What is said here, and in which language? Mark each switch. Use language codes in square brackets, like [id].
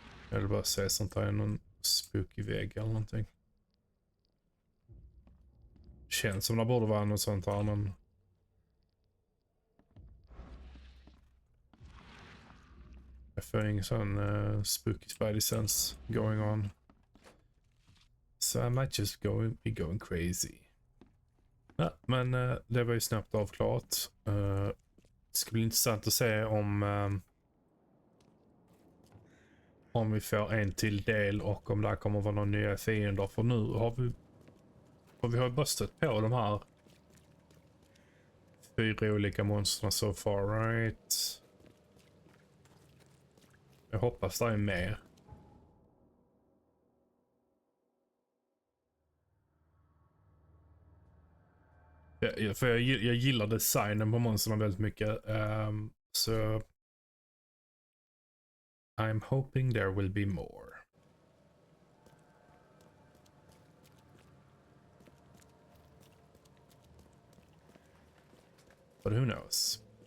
[sv] Jag vill bara se sånt här, någon spooky vägg eller någonting. Känns som det borde vara något sånt här, men... Jag får ingen sån [en] spooky spidey sense going on. So I might just be going crazy. [sv] Ja, men det var ju snabbt avklarat. Det ska bli intressant att se om vi får en till del och om det kommer vara några nya fiender. För nu har vi bara stött på de här 4 olika monstren [en] so far, right? [sv] Jag hoppas det är mer. För jag gillar designen på monstren väldigt mycket. [en] Så I'm hoping there will be more. But who knows?